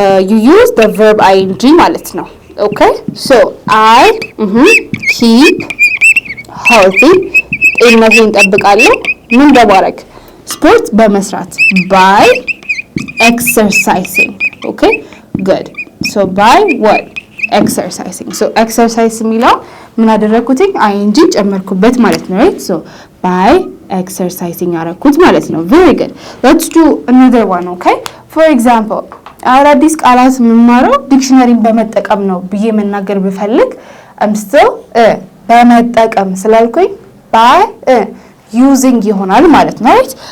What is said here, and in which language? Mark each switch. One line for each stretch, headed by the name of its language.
English: you use the verb ing
Amharic: ማለት ነው።
English: okay so I keep healthy
Amharic: ጤንነቴን እጠብቃለሁ ምን በማድረግ ስፖርት በመስራት by exercising.
English: okay good. so by what? exercising.
Amharic: so exercise የሚለው ምን አደረኩትኝ ing ጨመርኩበት ማለት ነው right?
English: so by exercising
Amharic: ያረኩት ማለት ነው። very good.
English: let's do another one.
Amharic: okay for example አዳዲስ ቃላት የምማረው ዲክሽነሪን በመጠቀም ነው ብዬ መናገር ብፈልግ I'm still በመጠቀም ስላልኩኝ
English: by using
Amharic: ይሆናል ማለት ነው right?